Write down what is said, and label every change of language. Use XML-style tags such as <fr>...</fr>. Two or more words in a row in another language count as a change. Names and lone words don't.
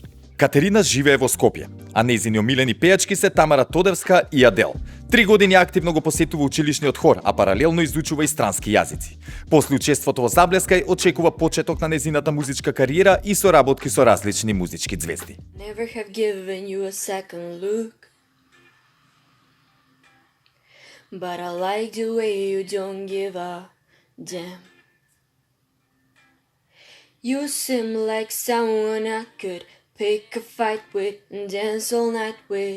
<mk>Катерина живее во Скопје, а нејзини омилени пејачки се Тамара Тодевска и Адел. 3 години активно го посетува училишниот хор, а паралелно изучува и странски јазици. После учеството во Заблеска очекува почеток на нејзината музичка кариера и соработки со различни музички ѕвезди.</mk> <en>Never have given you a second look, but I like the way you don't give a damn. You seem like someone I could pick a fight with and dance all night with.</en>